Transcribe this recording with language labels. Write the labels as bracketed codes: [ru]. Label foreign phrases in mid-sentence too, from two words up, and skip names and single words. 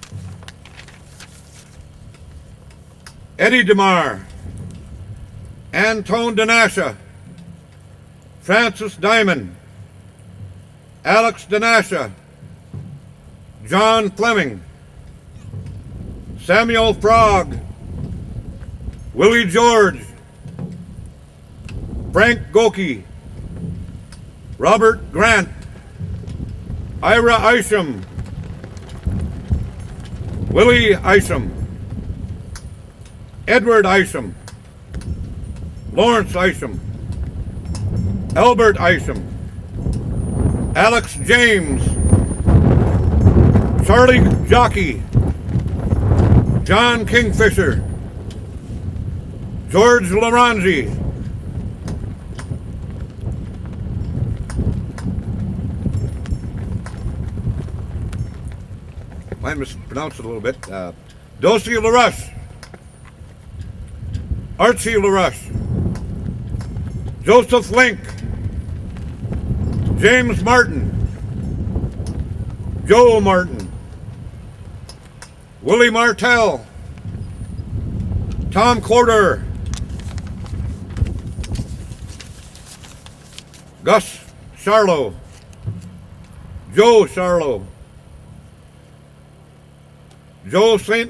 [en] Eddie DeMar, Antone Denasha, Francis Diamond, Alex Denasha, John Fleming, Samuel Frog, Willie George, Frank Gougé, Robert Grant, Ira Isham, Willie Isham, Edward Isham, Lawrence Isham, Albert Isham, Alex James, Charlie Jockey, John Kingfisher, George Laranzi, might mispronounce it a little bit, Dossie LaRush, Archie LaRush, Joseph Link, James Martin, Joe Martin, Willie Martell, Tom Courte, Gus Charlo, Joe Charlo, Joe St.